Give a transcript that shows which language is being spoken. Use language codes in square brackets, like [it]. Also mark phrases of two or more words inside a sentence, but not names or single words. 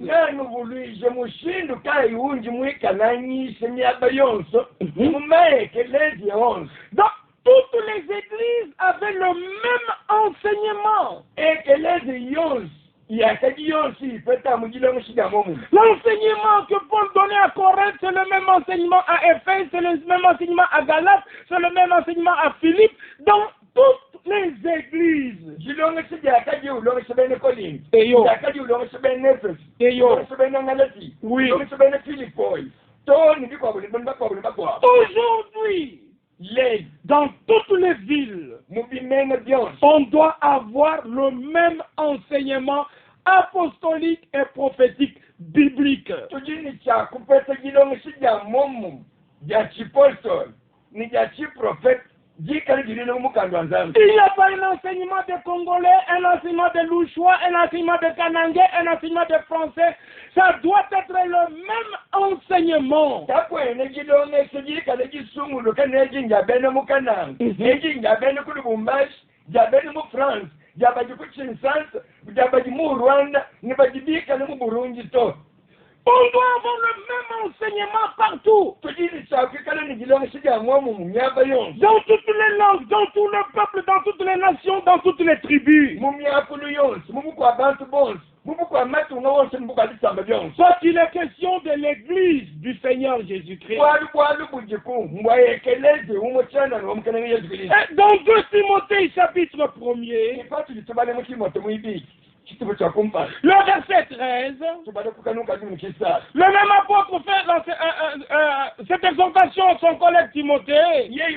[lu] nanuvulisha mushindu kaiunji mwikananyise myaba yonso mumaekelezi yonso [fr] Donc, toutes les églises avaient le même enseignement. [lu] ekelezi yonso yakaji yonso ipeta mujilongo shigamomu [fr] L'enseignement que Paul donnait à Corinthe, c'est le même enseignement à Éphèse, c'est le même enseignement à Galate, c'est le même enseignement à Philippe, dans toutes les églises. [lu] jilongo shijakaji ulongo shibene Korinthi Eyo. jakaji ulongo shibene Efeso Eyo. ulongo shibene Galati [fr] Oui. [lu] ulongo shibene Philippi toni bikwabule bakwabule bakwa [fr] Aujourd'hui, les dans toutes les villes, [lu] mubimene byonso [fr] on doit avoir le même enseignement apostolique et prophétique biblique. [lu] tujini chakupeta jilongo shijamomu ja chipostoli ni ja chiprofeti jikali jilile umukando wanzangu [fr] Il n'y a pas un enseignement de Congolais, un enseignement de Louchois, un enseignement de Kanangais, un enseignement de Français. Ça doit être le même enseignement. [lu] takwene jilongo sijikale jisungulu kaneji njabene mukananga eji njabene kuli Bumbashi jabene mu France jabaji ku Kinshasa jabaji mu Rwanda nibajibikale mu Burundi to [fr] On doit avoir le même enseignement partout. [lu] tujini chakikale ni jilongo shijamomu mumyaba yonso [fr] Dans toutes les langues, dans tout le peuple, dans toutes les nations, dans toutes les tribus. [lu] mumyakulu yonso mubukwa abantu bonse mubukwa matunga wonse mubukwa lisamba byonso [fr] Soit il est question de l'église du Seigneur Jésus-Christ. Et dans 2 Timothée chapitre 1er, le verset 13, le même apôtre fait cette exhortation à son collègue Timothée.